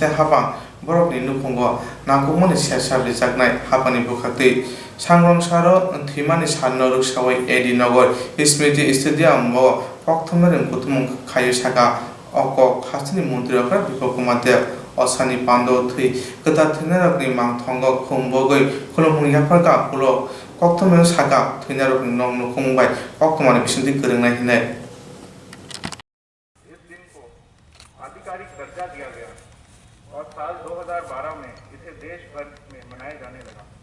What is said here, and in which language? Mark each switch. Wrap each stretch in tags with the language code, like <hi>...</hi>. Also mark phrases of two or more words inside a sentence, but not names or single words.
<trp>habang borok ni nukhungo nangkukmani sesar rijaknai hapani bukhakti sangrong saro thimani sannoruk sawai edinagar smriti stadium bo kokthomere kutumung khayu saka okok khasini mundrokra bipokkumate osani pando thui kata thinarokni mangthongo khumbogoi khulumung yaphaka pulo kokthomere saka thinarokni nong nukhungbai koktomani bisinti grengnai hinai</trp> <hi>इस दिन को आधिकारिक दर्जा दिया गया और साल 2012 में इसे देश भर में मनाया जाने लगा।</hi>